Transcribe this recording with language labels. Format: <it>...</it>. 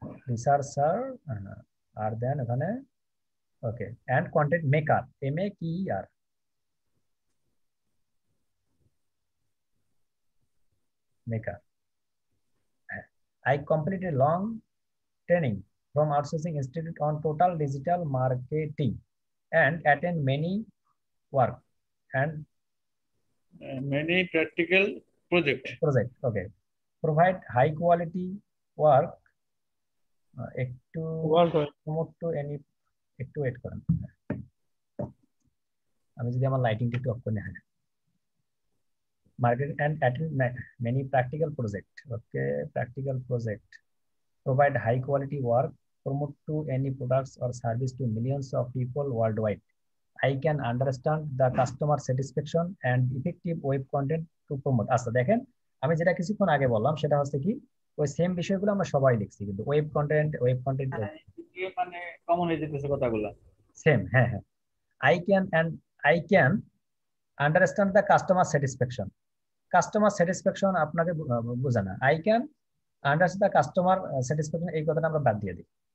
<bn>Researcher, আর দেন ওখানে ওকে, and content maker, MEKER, maker, হ্যাঁ।</bn> <en>I completed long training from Outsourcing Institute on total digital marketing and attend many work and many practical project. Okay. Provide high quality work.</en> <bn>একটু</bn> <en>promote to any</en> <bn>একটু wait করেন, আমি যদি আমার লাইটিংটা একটু of করে হয়।</bn> <en>Market and attend many practical project. Okay, practical project. Provide high quality work. Promote to any products or service to millions of people worldwide. I can understand the customer satisfaction and effective web content to promote.</en> <bn>আচ্ছা দেখেন, আমি যেটা কিছুক্ষণ আগে বললাম সেটা হচ্ছে কি ওই সেম বিষয়গুলো আমরা সবাই লিখছি, কিন্তু ওয়েব কন্টেন্ট মানে কমন হয়ে যেতেছে কথাগুলো সেম। হ্যাঁ হ্যাঁ,</bn> <en>I can understand the customer satisfaction.</en> <bn>Customer satisfaction আপনাকে বোঝে না।</bn> <en>I can understand the customer satisfaction,</en> <bn>এই কথাটা আমরা বাদ দিয়ে দিই।</bn>